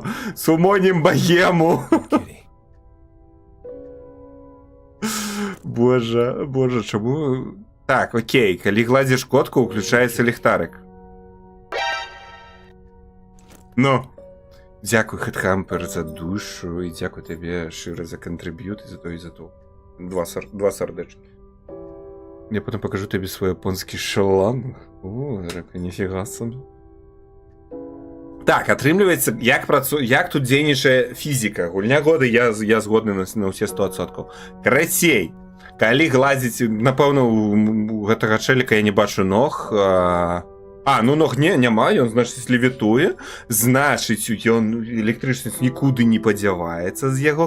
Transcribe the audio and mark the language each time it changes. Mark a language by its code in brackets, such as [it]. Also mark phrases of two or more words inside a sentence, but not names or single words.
[be] Сумонім богему. Боже, чаму? Так, окей, калі гладзіш котку, уключаецца ліхтарик. Ну, дзякуй, Хэтхампер, за душу, і дзякуй табе шчыра за кантрыб'ют, і за то, і за то. Два сардэчкі. [ru] Я потом покажу тебе свой японский шланг. О, Эрика, нифига себе. [be] Так, атрымліваецца, як тут дзейнічае фізіка. Гульня года я згодны на ўсе 100%. Карацей, калі гладзіць, напэўна, у гэтага чэліка я не бачу ног. Ну ног няма, ён, значыць, левітуе. Значыць, ён электрычнасць нікуды не падзяваецца з яго.